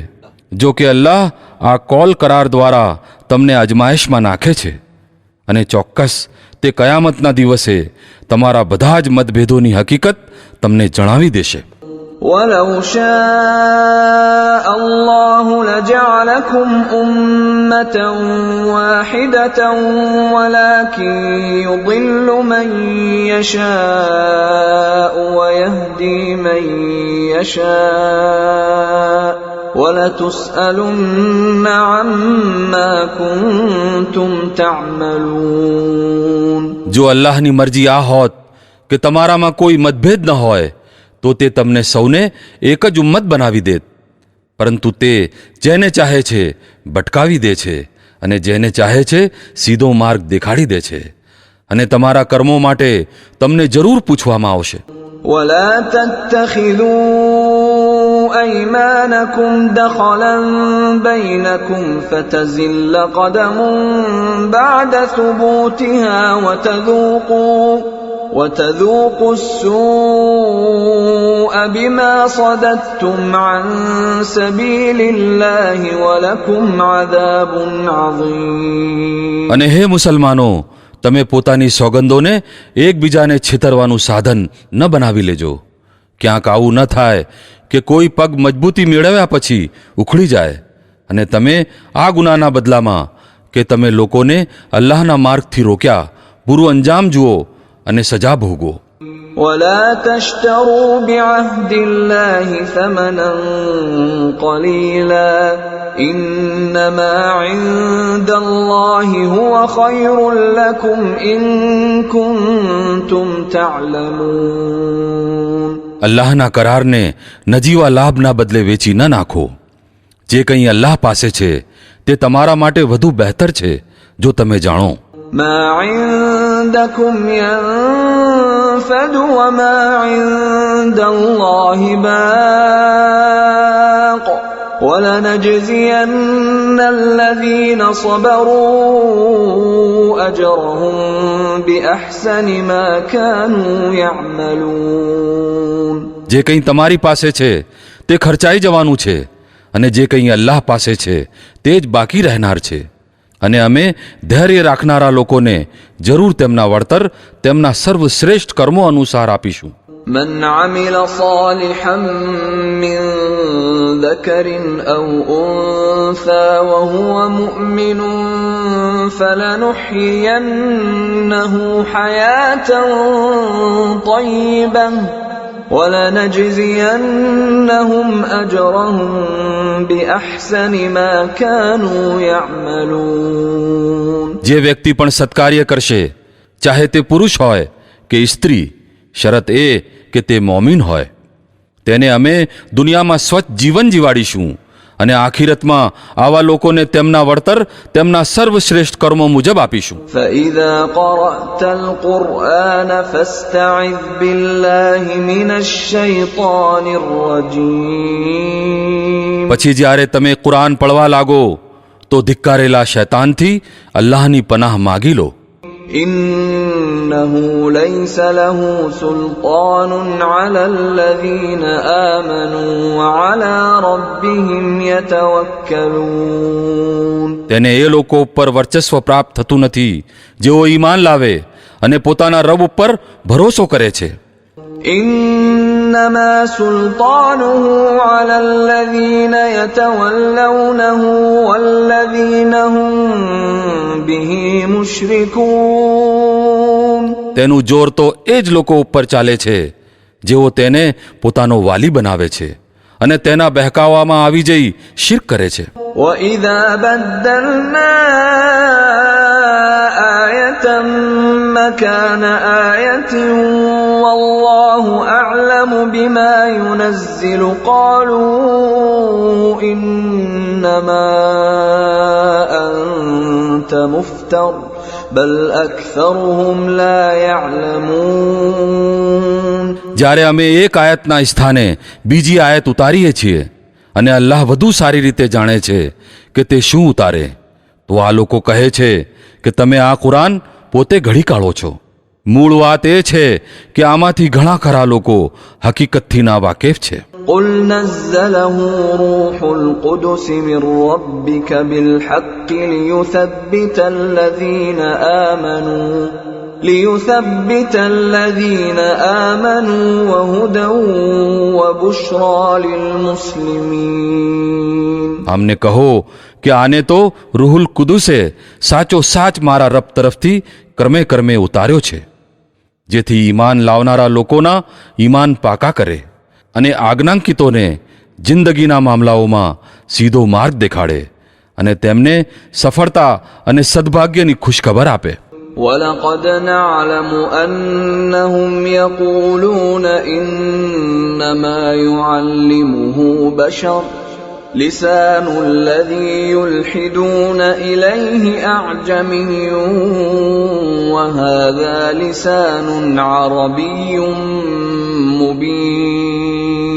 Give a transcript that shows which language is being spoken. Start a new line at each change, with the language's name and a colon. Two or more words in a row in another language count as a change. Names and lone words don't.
Gujarati: જો કે અલ્લાહ આ કોલ કરાર દ્વારા તમને અજમાયશમાં નાખે છે, અને ચોક્કસ તે કયામતના દિવસે તમારા બધા જ મતભેદોની હકીકત તમને જણાવી દેશે.
Arabic: وَلَوْ شَاءَ اللَّهُ لَجَعَلَكُمْ أُمَّةً وَاحِدَةً وَلَكِنْ يُضِلُّ مَنْ يَشَاءُ وَيَهْدِي مَنْ يَشَاءُ وَلَتُسْأَلُنَّ عَمَّا كُنْتُمْ تَعْمَلُونَ.
Gujarati: જો અલ્લાહની મરજી આ હોત કે તમારામાં કોઈ મતભેદ ન હોય તો તે તમને સૌને એક જ ઉમ્મત બનાવી દેત, પરંતુ તે જેને ચાહે છે ભટકાવી દે છે અને જેને ચાહે છે સીધો માર્ગ દેખાડી દે છે, અને તમારા કર્મો માટે તમને જરૂર પૂછવામાં આવશે.
Arabic: وَلَا تَتَّخِذُوا أَيْمَانَكُمْ دَخَلًا بَيْنَكُمْ فَتَزِلَّ قَدَمٌ بَعْدَ ثُبُوتِهَا وَتَذُوقُوا السُّوءَ بِمَا صَدَدتُّمْ عَن سَبِيلِ اللَّهِ وَلَكُمْ عَذَابٌ عَظِيمٌ.
Gujarati: અને હે મુસલમાનો, તમે પોતાની સોગંદોને એકબીજાને છેતરવાનું સાધન ન બનાવી લેજો. ક્યાંક આવું ન થાય કે કોઈ પગ મજબૂતી મેળવ્યા પછી ઉખડી જાય અને તમે આ ગુનાના બદલામાં કે તમે લોકોને અલ્લાહના માર્ગથી રોક્યા બુરું અંજામ જુઓ અને સજા ભોગવો.
Arabic: ولا تشتروا بعهد الله ثمنا قليلا إنما عند الله هو خير لكم إن كنتم تعلمون.
Gujarati: અલ્લાહના કરારને નજીવા લાભના બદલે વેચી ન નાખો. જે કંઈ અલ્લાહ પાસે છે તે તમારા માટે વધુ બહેતર છે જો તમે જાણો.
Arabic: ما عندكم ينفد وما عند الله باق ولنجزين الذين صبروا أجرهم بأحسن ما كانوا يعملون.
Gujarati: જે કંઈ તમારી પાસે છે તે ખર્ચાઈ જવાનું છે અને જે કંઈ અલ્લાહ પાસે છે તે જ બાકી રહેનાર છે. અને અમે ધૈર્ય રાખનારા લોકોને જરૂર તેમના વળતર તેમના સર્વશ્રેષ્ઠ કર્મો અનુસાર આપીશું.
Arabic: من عمل صالحا من ذكر أو أنثى وهو مؤمن فلنحيينه حياة طيبة ولنجزينهم أجرهم بأحسن ما كانوا يعملون.
Gujarati: જે વ્યક્તિ પણ સત્કાર્ય કરશે ચાહે તે પુરુષ હોય કે સ્ત્રી, શરત એ કે તે મોમીન હોય, તેને અમે દુનિયામાં સ્વચ્છ જીવન જીવાડીશું અને આખિરતમાં આવા લોકોને તેમના વળતર તેમના સર્વશ્રેષ્ઠ કર્મો મુજબ આપીશું.
Arabic: فإذا قرأت القرآن فاستعذ بالله من الشيطان الرجيم.
Gujarati: પછી જ્યારે તમે કુરાન પડવા લાગો તો ધિક્કારેલા શૈતાનથી અલ્લાહની પનાહ માગી લો.
Arabic: إنه ليس له سلطان على الذين آمنوا وعلى ربهم يتوكلون.
Gujarati: તેને એ લોકો ઉપર વર્ચસ્વ પ્રાપ્ત થતું નથી જેઓ ઈમાન લાવે અને પોતાના રબ ઉપર ભરોસો કરે છે.
Arabic: إنما سلطانه على الذين يتولونه والذين هم به مشركون.
Gujarati: તેનું જોર તો એ જ લોકો ઉપર ચાલે છે જેઓ તેને પોતાનો વાલી બનાવે છે અને તેના બહેકાવામાં આવી જઈ શિર્ક કરે છે.
Arabic: وإذا بدلنا آية مكان آية والله أعلم بما ينزل قالوا إنما أنت مفتر بل أكثرهم لا يعلمون.
Gujarati: જ્યારે અમે એક આયતના સ્થાને બીજી આયત ઉતારીએ છીએ અને અલ્લાહ વધુ સારી રીતે જાણે છે કે તે શું ઉતારે, તો આ લોકો કહે છે કે તમે આ કુરાન પોતે ઘડી કાઢો છો. મૂળ વાત એ છે કે આમાંથી ઘણા ખરા લોકો હકીકતથી ના વાકેફ છે.
Arabic: قل نزله روح القدس من ربك بالحق ليثبت الذين آمنوا وهدى وبشرى للمسلمين.
Gujarati: આમને કહો કે આને તો રૂહુલ કુદુસે સાચો સાચ મારા રબ તરફથી કર્મે કર્મે ઉતાર્યો છે, જેથી ઈમાન લાવનારા લોકોના ઈમાન પાકા કરે અને આજ્ઞાંકિતોને જિંદગીના મામલાઓમાં સીધો માર્ગ દેખાડે અને તેમને સફળતા અને સદભાગ્યની ખુશખબર આપે.
Arabic: ولقد نعلم أنهم يقولون إنما يعلمه بشر لسان الذي يلحدون إليه أعجمي وهذا لسان عربي مبين.